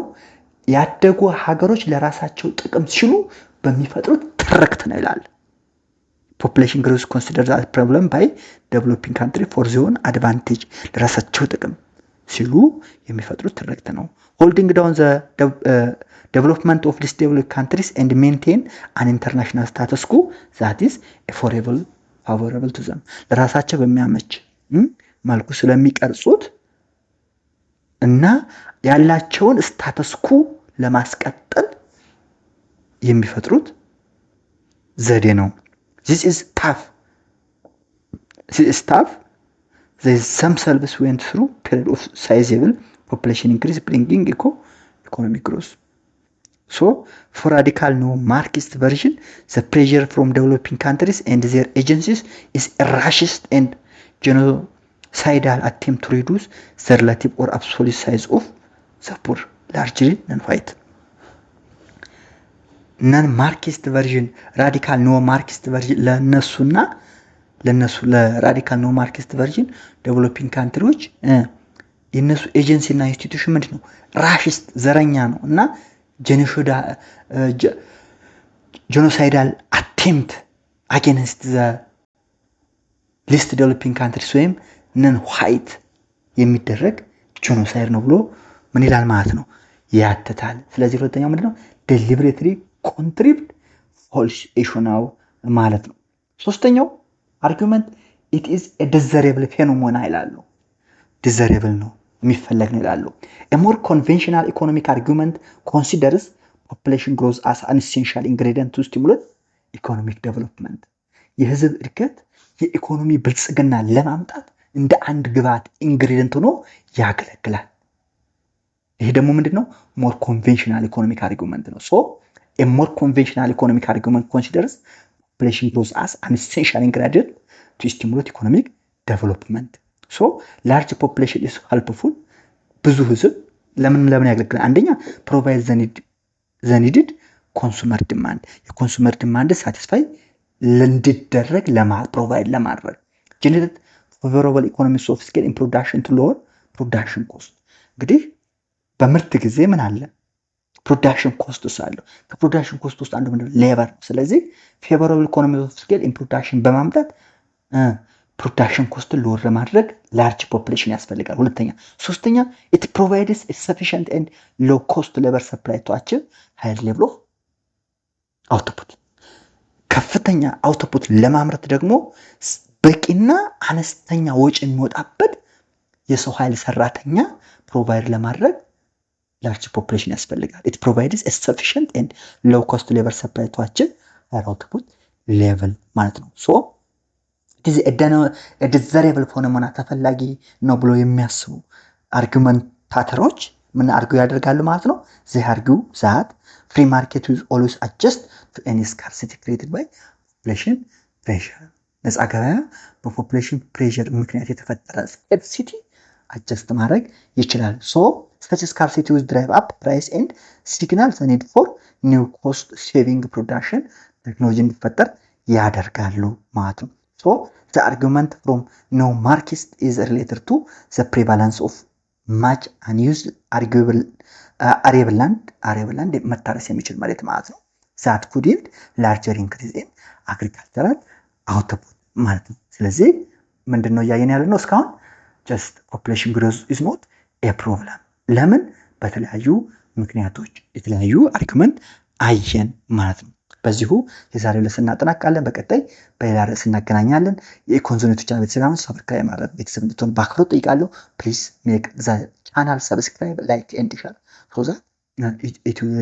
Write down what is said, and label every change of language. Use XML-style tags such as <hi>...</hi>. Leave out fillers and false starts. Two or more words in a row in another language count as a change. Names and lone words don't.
<am>ያደጉ ሀገሮች ለራሳቸው ጥቅም ሲሉ በሚፈጥሩት ትርክት ነው ይላል።</am> <en>population growth considered as problem by developing country for their own advantage</en> <am>ለራሳቸው ጥቅም ሲሉ የሚፈጥሩት ትርክት ነው።</am> <en>holding down the development of these developed countries and maintain an international status quo that is favorable to them</en> <am>ለራሳቸው በሚያመች መልኩ ስለሚቀርጹት እና ያላቸውን</am> <en>status quo</en> <am>ለማስቀጠል የሚፈጥሩት ዘዴ ነው።</am> <en>This is tough. They themselves went through period of sizable population increase bringing economic growth. So for radical neo-Marxist version, the pressure from developing countries and their agencies is a racist and genocidal attempt to reduce the relative or absolute size of the poor, largely non-white. non-Marxist version radical no-Marxist version</en> <am>ለነሱና ለራዲካል</am> <en>no-Marxist version developing countries</en> <am>የነሱ ኤጀንሲ እና ኢንስቲትዩሽን ምንድነው? ራሽስት ዘረኛ ነው እና</am> <en>genocidal attempt against the least developing countries</en> <am>ወይም non-white የሚደረግ ጄኖሳይድ ነው ብሎ ምን ይላል ማለት ነው ያተታል። ስለዚህ ሁለተኛው ምንድነው?</am> <en>deliberately contrived false issue</en> <am>ነው ማለት ነው። ሶስተኛው አርጉመንት</am> <en>it is a desirable phenomenon</en> <am>ይላሉ። desirable ነው የሚፈለግ ነው ይላሉ።</am> <en>a more conventional economic argument considers population growth as an essential ingredient to stimulate economic development.</en> <am>የህዝብ እድገት የኢኮኖሚ ብልጽግና ለማምጣት እንደ አንድ ግብዓት ኢንግሪዲየንት ሆኖ ያገለግላል። ይሄ ደግሞ ምንድነው?</am> <en>more conventional economic argument ነው። so a more conventional economic argument considers population growth as an essential ingredient to stimulate economic development. so large population is helpful.</en> <am>ብዙ ህዝብ ለምን ያገለግላል? አንደኛ</am> <en>provide the needed consumer demand.</en> <am>የኮንሱመር ዲማንድ ሳቲስፋይ እንዲደረግ ፕሮቫይድ ለማድረግ</am> <en>generate favorable economies of scale in production to lower production cost.</en> <am>እንግዲህ በምርት ጊዜ ምን አለ?</am> <en>production cost</en> <am>አለው። ከፕሮዳክሽን ኮስት ውስጥ አንዱ ምንድነው? ሌበር። ስለዚህ</am> <en>favorable economy of scale in production</en> <am>በማምጣት</am> <en>production cost lower</en> <am>ለማድረግ</am> <en>large population</en> <am>ያስፈልጋል። ሁለተኛ ሶስተኛ</am> <en>it provides a sufficient and low cost labor supply to achieve higher level of output.</en> <am>ከፍተኛ አውትፑት ለማምረት ደግሞ በቂና አነስተኛ ወጪ የሚወጣበት የሰው ኃይል ሰራተኛ ፕሮቫይድ ለማድረግ</am> <en>large population</en> <am>ያስፈልጋል።</am> <en>it provides a sufficient and low cost labor supply to achieve higher output level</en> <am>ማለት ነው።</am> <en>so it is a desirable phenomenon</en> <am>ተፈላጊ ነው ብሎ የሚያስቡ አርጉመንታተሮች ምን አርጉ ያደርጋሉ ማለት ነው?</am> <en>they argue that free market will always adjust to any scarcity created by population pressure.</en> <am>ነፃ ገበያ በፖፑሌሽን ፕሬሸር ምክንያት የተፈጠረ ስካርሲቲ አጀስት ማድረግ ይችላል።</am> <en>ሶ such scarcity will drive up price and signal the need for new cost saving production</en> <am>ቴክኖሎጂ እንዲፈጠር ያደርጋሉ ማለት ነው።</am> <en>so the argument from no market is related to the prevalence of much unused arable land</en> <am>መታረስ የሚችል መሬት ማለት ነው።</am> <en>that could yield larger increase in agricultural output</en> <am>ማለት ነው። ስለዚህ ምንድነው እያየን ያለ ነው እስካሁን</am> <en>just population growth is not a problem</en> <am>ለምን በተለያዩ ምክንያቶች የተለያዩ አርጉመንት አየን ማለት ነው። በዚሁ የዛሬው ለሰን እናጠናቅቃለን። በቀጣይ በሌላ ርዕስ እናገናኛለን። የኢኮኖሚክስ ቻናል ቤተሰብ ሰብስክራይብ ማድረግ ቤተሰብ እንድትሆኑ በአክብሮት ጠይቃለሁ።</am> <en>please make the channel subscribe like and share so that it will</en>